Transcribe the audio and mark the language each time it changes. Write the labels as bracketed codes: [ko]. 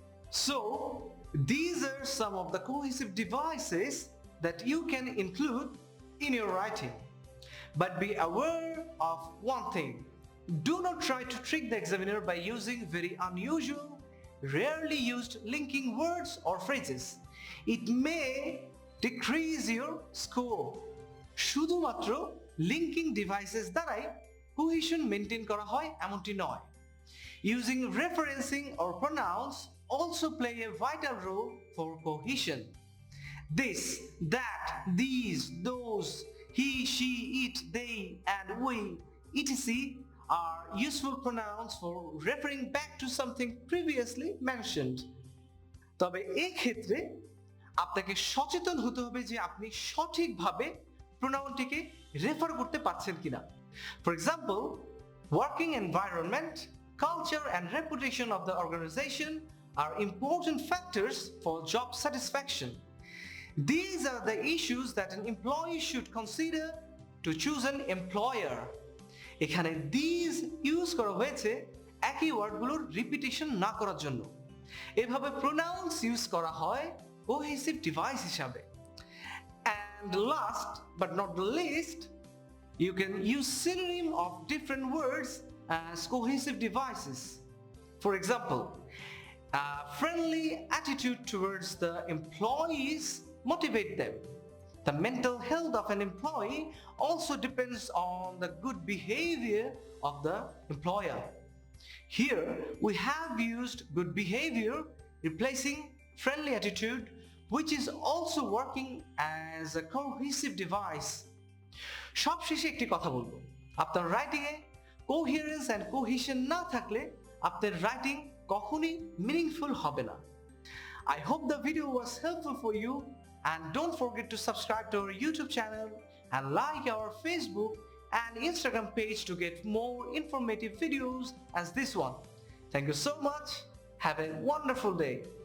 [en] So, these are some of the cohesive devices that you can include in your writing. But be aware of one thing. Do not try to trick the examiner by using very unusual, rarely used linking words or phrases. It may decrease your score. [bn] শুধুমাত্র linking devices দ্বারাই cohesion maintain করা হয় এমনটি নয়। [en] Using referencing or pronouns also play a vital role for cohesion. This, that, these, those, he, she, it, they, and we, etc. are useful pronouns for referring back to something previously mentioned. [bn] তবে এই ক্ষেত্রে আপনাকে সচেতন হতে হবে যে আপনি সঠিকভাবে প্রোনাউনটিকে রেফার করতে পারছেন কিনা। [en] For example, working environment, culture and reputation of the organization are important factors for job satisfaction. These are the issues that an employee should consider to choose an employer. [bn] এখানে these ইউজ করা হয়েছে একই ওয়ার্ডগুলোর repetition না করার জন্য। এভাবে pronounce use করা হয় কোহেসিভ ডিভাইস হিসাবে। [en] And last but not the least, you can use synonym of different words as cohesive devices. For example, a friendly attitude towards the employees motivate them. The mental health of an employee also depends on the good behavior of the employer. Here we have used good behavior replacing friendly attitude, which is also working as a cohesive device. [bn] সবশেষে একটি কথা বলবো, আপনার রাইটিংয়ে coherence and cohesion না থাকলে আপনার writing কখনোই meaningful হবে না। [en] I hope the video was helpful for you, and don't forget to subscribe to our YouTube channel and like our Facebook and Instagram page to get more informative videos as this one. Thank you so much. Have a wonderful day.